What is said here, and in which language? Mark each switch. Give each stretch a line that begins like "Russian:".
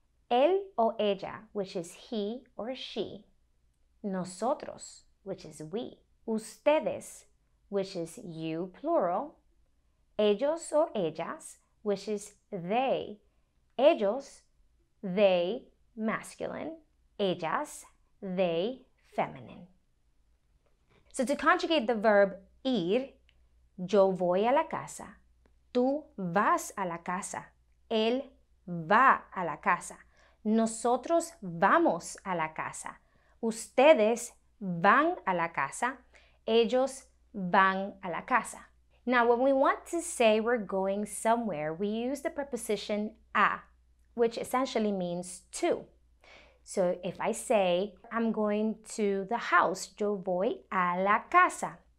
Spanish: él o ella,
English: which is he or she,
Spanish: nosotros,
English: which is we,
Spanish: ustedes,
English: which is you, plural,
Spanish: ellos o ellas,
English: which is they,
Spanish: ellos,
English: they, masculine,
Spanish: ellas,
English: they, feminine. So to conjugate the verb ir,
Spanish: yo voy a la casa, tú vas a la casa, él va a la casa, nosotros vamos a la casa, ustedes van a la casa, ellos van a la casa.
English: Now, when we want to say we're going somewhere, we use the preposition a, which essentially means to. So if I say, I'm going to the house,
Spanish: yo voy a la casa.